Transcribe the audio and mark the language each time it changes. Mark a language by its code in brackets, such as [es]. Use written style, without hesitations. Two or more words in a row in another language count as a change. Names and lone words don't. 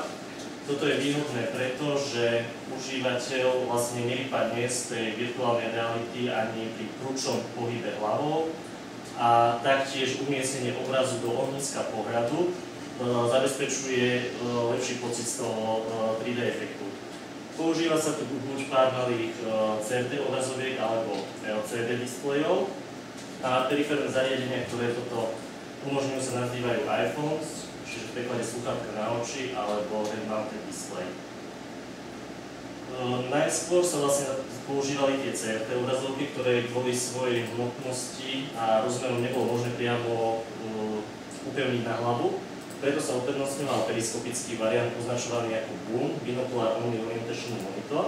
[sk] Toto je výhodné preto, že užívateľ vlastne nevypadne z tej virtuálnej reality ani pri prudšom pohybe hlavou a taktiež umiestnenie obrazu do ohniska pohľadu zabezpečuje lepší pocit z toho 3D efektu. Používa sa tu buď pár malých CRT obrazoviek alebo LCD displejov a periférne zariadenia, ktoré toto umožňujú, sa nazývajú iPhones, čiže v preklade slúchadka na oči alebo [en] head-mounted display. [sk] Najskôr sa vlastne používali tie CRT obrazovky, ktoré kvôli svojej hmotnosti a rozmerom nebolo možné priamo upevniť na hlavu. Preto sa uprednostňoval periskopický variant označovaný ako BOOM, [en] Binocular Only Orientation Monitor.